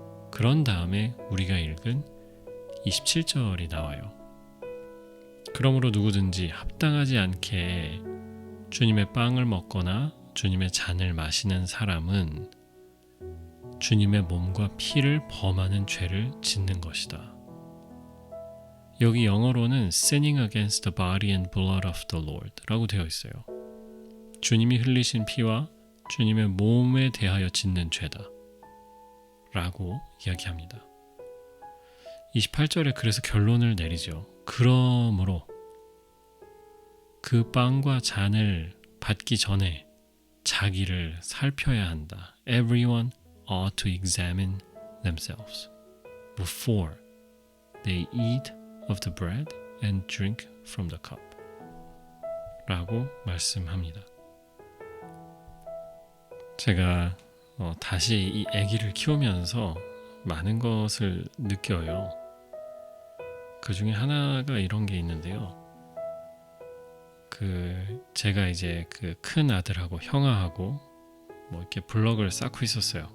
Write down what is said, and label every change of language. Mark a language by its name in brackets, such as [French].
[Korean] 그런 다음에 우리가 읽은 27절이 나와요. 그러므로 누구든지 합당하지 않게 주님의 빵을 먹거나 주님의 잔을 마시는 사람은 주님의 몸과 피를 범하는 죄를 짓는 것이다. 여기 영어로는 [English] sinning against the body and blood of the Lord [Korean] 라고 되어 있어요. 주님이 흘리신 피와 주님의 몸에 대하여 짓는 죄다 라고 이야기합니다. 28절에 그래서 결론을 내리죠. 그러므로 그 빵과 잔을 받기 전에 자기를 살펴야 한다. [English] Everyone ought to examine themselves before they eat of the bread and drink from the cup [Korean] 라고 말씀합니다. 제가 다시 이 아기를 키우면서 많은 것을 느껴요. 그 중에 하나가 이런 게 있는데요. 제가 이제 그 큰 아들하고 형아하고 뭐 이렇게 블럭을 쌓고 있었어요.